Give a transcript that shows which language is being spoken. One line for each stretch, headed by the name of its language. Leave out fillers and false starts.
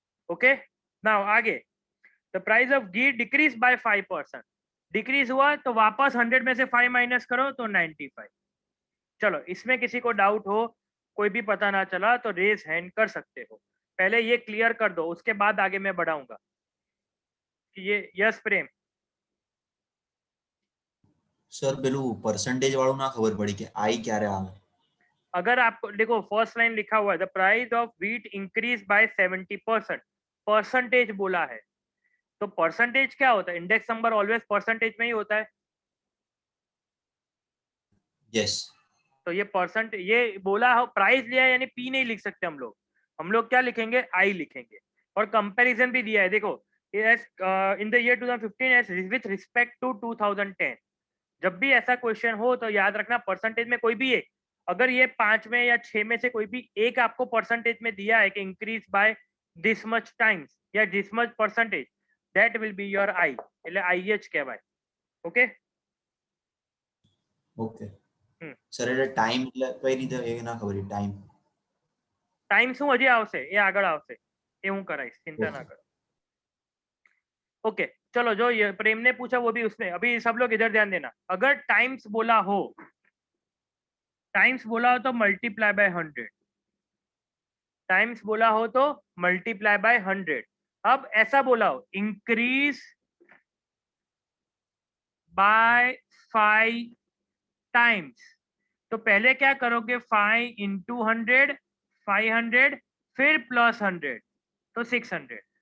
Hindi: Okay now आगे
English: the price of ghee decrease by 5%,
Hindi: decrease हुआ तो वापस 100 में से 5 माइनस करो तो 95। चलो इसमें किसी को डाउट हो, कोई भी पता ना चला तो रेज हैंड कर सकते हो। पहले ये क्लियर कर दो उसके बाद आगे मैं बढ़ाऊंगा। ये यस प्रेम?
Gujarati: સર પેલું પરસેન્ટેજ વાળું ના ખબર પડી કે આઈ ક્યારે આવે।
Hindi: अगर आपको देखो फर्स्ट लाइन लिखा हुआ है
English: the price of wheat increase by 70%,
Hindi: percentage बोला है तो परसेंटेज क्या होता है, इंडेक्स नंबर ऑलवेज परसेंटेज में ही होता है।
English: yes
Hindi: तो ये परसेंट ये बोला हो, प्राइस लिया यानी पी नहीं लिख सकते हम लोग क्या लिखेंगे, आई लिखेंगे। और कंपैरिजन भी दिया है देखो,
English: In the year 2015 as with respect to 2010।
Hindi: जब भी ऐसा क्वेश्चन हो तो याद रखना परसेंटेज में कोई भी एक, अगर ये 5 में या 6 में से कोई भी एक आपको परसेंटेज में दिया है कि increase by this much times या this much percentage,
English: that will be your I,
Gujarati: એટલે IH કહેવાય। ઓકે ઓકે સર એટલે ટાઈમ એટલે કઈ રીતે એ ના ખબર ટાઈમ ટાઈમ શું હજી આવશે, એ આગળ આવશે, એ હું કરાઈશ,
Hindi: चिंता ना करो। ओके चलो जो ये प्रेम ने पूछा वो भी उसमें, अभी सब लोग इधर ध्यान देना। अगर टाइम्स बोला हो, टाइम्स बोला हो तो मल्टीप्लाई बाय 100, टाइम्स बोला हो तो मल्टीप्लाई बाय 100। अब ऐसा बोला हो
English: increase by 5 times,
Hindi: तो पहले क्या करोगे 5 इंटू 100, 500 फिर प्लस 100 तो 600।